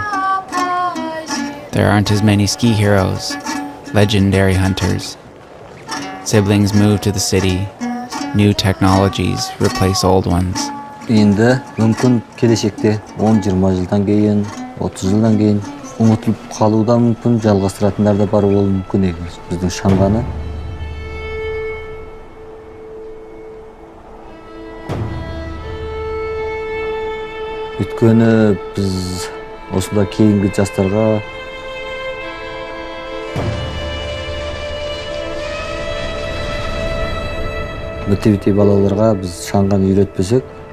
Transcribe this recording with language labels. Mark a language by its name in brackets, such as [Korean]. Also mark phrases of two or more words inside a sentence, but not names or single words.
[English] There aren't as many ski heroes, legendary hunters. Siblings move to the city. New technologies replace old ones. [Kazakh] Endi мүмкүн келешекте 10-20 жылдан кейін, 30 жылдан кейін ұмытылып қалуы да мүмкін, жалғастыратындар да бар болуы мүмкүн екен. Біздің шаңғаны өйткені біз осында кейінгі жастарға мектепте балаларға біз шаңғаны үйретпесек,